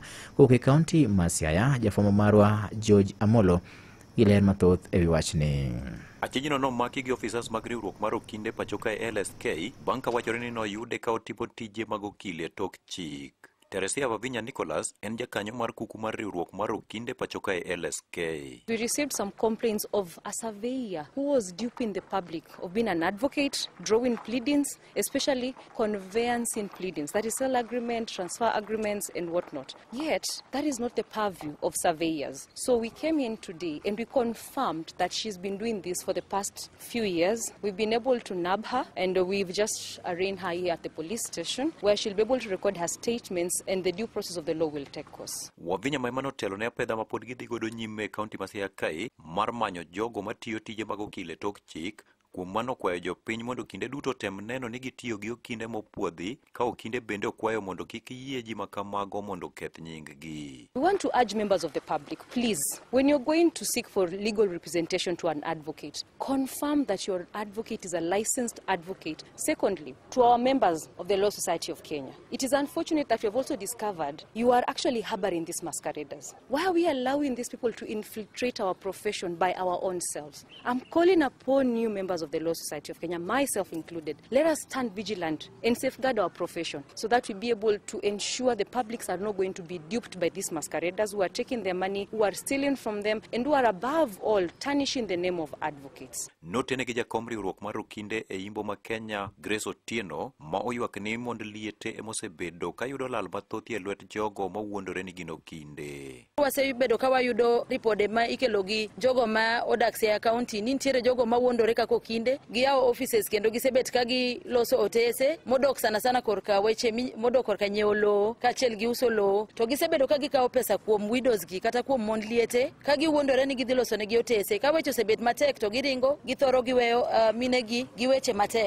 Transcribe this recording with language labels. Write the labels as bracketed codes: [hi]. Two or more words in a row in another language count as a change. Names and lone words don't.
[luo] Koke kaunti ma Siaya, jafwambo marwa George Amolo giler mathoth ewi wachni. Achijno nomaki gi ofisas mag riwruok mar okinde pachoka LSK bang' ka wachore ni noyude ka otimo tije mag okil e tok chik. Teresia Wavinya Nicholas en jakanyo mar kuku mar riwruok mar okinde pachoka LSK. [en] We received some complaints of a surveyor who was duping the public of being an advocate, drawing pleadings, especially conveyancing pleadings, that is sale agreement, transfer agreements and whatnot. Yet, that is not the purview of surveyors. So we came in today and we confirmed that she's been doing this for the past few years. We've been able to nab her and we've just arraigned her here at the police station where she'll be able to record her statements and the due process of the law will take course. [luo] Wavinya maimano telo ne apedha ma pod gidhi godo nyime kaunti ma Siaya kae mar manyo jogo matiyo tije mag okil e tok chik. Kuom mano kwayo jopiny mondo kinde duto tem neno ni gitiyo gi okinde mopuodhi ka okinde bende okwayo mondo kik yie ji makamago mondo keth nying-gi. [en] We want to urge members of the public, please, when you're going to seek for legal representation to an advocate, confirm that your advocate is a licensed advocate. Secondly, to our members of the Law Society of Kenya, it is unfortunate that we have also discovered you are actually harboring these masqueraders. Why are we allowing these people to infiltrate our profession by our own selves? I'm calling upon you, members of the Law Society of Kenya, myself included, let us stand vigilant and safeguard our profession so that we be able to ensure the publics are not going to be duped by these masqueraders who are taking their money, who are stealing from them, and who are above all tarnishing the name of advocates. [luo] Notene gi jakom riwruok mar okinde e Imbo ma Kenya, Grace Otieno, ma oywak ni mond liete emosebedo ka yudo lal mathoth e lwet jogo ma wuondore ni gin okinde. Wasebedo ka wayudo ripode ma ikelo gi jogo ma odak Siaya County ni nitiere jogo ma wuondore kaka okinde giyawo offices kendo gisebet ka giloso otese modok sana korka weche modok korka nyiewo lowo kaachiel gi uso lowo to gisebedo ka gikawo pesa kuom widows gi kata kuom mond liete ka giwuondore ni gidhi loso negi otese ka weche osebet matek to giringo githoro giweyo minegi gi weche matek.